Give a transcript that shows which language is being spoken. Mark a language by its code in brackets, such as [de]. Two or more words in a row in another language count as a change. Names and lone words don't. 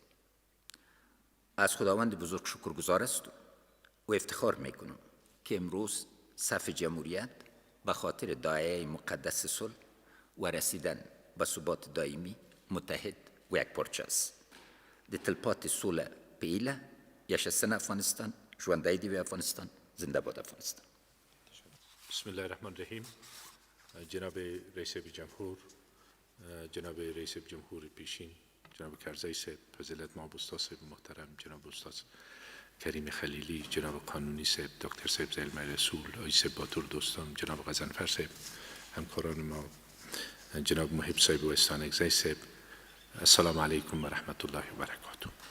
[fa] از خداوند بزرگ شکرگزار هستم و افتخار میکنم که امروز صف جمهوریت به خاطر داعیه مقدس صلح و رسیدن به ثبات دائمی متحد و یک پارچه است. [ps] د تلپاتې سوله په ایله یشستن افغانستان، ژوندی دی افغانستان، [fa] زنده باد افغانستان. [ar] بسم الله الرحمن الرحیم. [fa] جناب رئیس جمهور، جناب رئیس جمهور پیشین جناب کرزی صاحب، فضیلت مآب استاد صاحب محترم، جناب استاد کریم خلیلی، جناب قانونی صاحب، دکتر صاحب زلمه رسول، آقای صاحب باتور دوستان، جناب غضنفر صاحب، همکاران ما، جناب محب صاحب و استان اگزی صاحب، [ar] السلام علیکم و رحمت الله و برکاته.